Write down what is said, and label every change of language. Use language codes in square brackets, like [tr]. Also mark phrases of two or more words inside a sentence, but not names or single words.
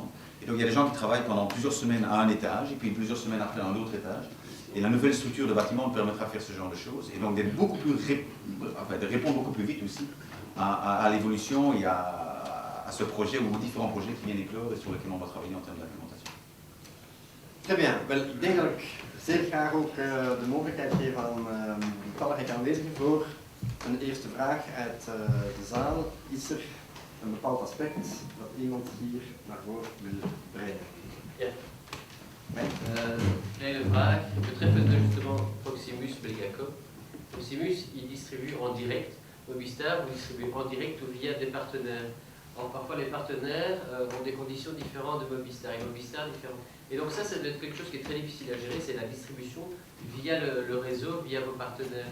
[fr] Et donc il y a des gens qui travaillent pendant plusieurs semaines à un étage et puis plusieurs semaines après à un autre étage. Et la nouvelle structure de bâtiment permettra de faire ce genre de choses et donc d'être beaucoup plus, de répondre beaucoup plus vite aussi à l'évolution et à ce projet ou aux différents projets qui viennent éclore et sur lesquels on va travailler en termes d'implémentation. Très bien. [nl] Wel, ik denk dat ik zeer graag ook de mogelijkheid geef aan talrijke aanwezigen voor een eerste vraag uit de zaal. Is er een bepaald aspect dat iemand hier naar voren wil brengen? Ja. Kleine vraag betreffende justement Proximus Belgacom. [fr] Proximus, il distribue en direct. Mobistar, vous distribuez en direct ou via des partenaires. Alors, parfois, les partenaires ont des conditions différentes de Mobistar et Mobistar différentes. Et donc ça doit être quelque chose qui est très difficile à gérer, c'est la distribution via le réseau, via vos partenaires.